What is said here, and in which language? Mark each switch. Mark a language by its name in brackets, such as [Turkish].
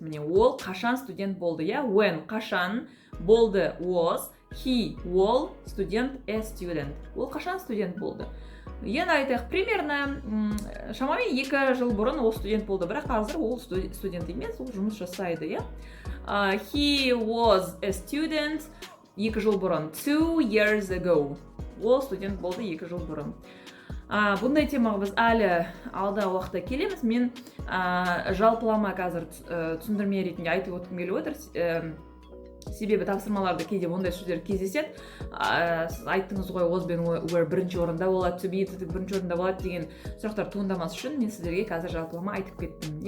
[Kazakh] Міне, ол қашан студент болды, [English] when [Kazakh] қашан, болды [English] was, he, [Kazakh] ол, студент, [English] a student. [Kazakh] Ол қашан студент болды? Енді айтайық, [Russian] примерно [Kazakh] шамамен 2 жыл бұрын ол студент болды, бірақ қазір ол студент емес, ол жұмыс жасайды. [English] He was a student [Kazakh] 2 жыл бұрын, [English] 2 years ago. [Kazakh] Ол студент болды 2 жыл бұрын. Бұндай темаға біз әлі алдағы уақытта келеміз. Мен жалпылама қазір түсіндірме ретінде айтып өткім келіп отыр. Себебі тапсырмаларда кейде ондай сөздер кездеседі. Сіз айттыңыз ғой, was бен were бірінші орында болады, to be бірінші орында болады деген сұрақтар туындамас үшін мен сіздерге қазір жалпылама айтып кеттім.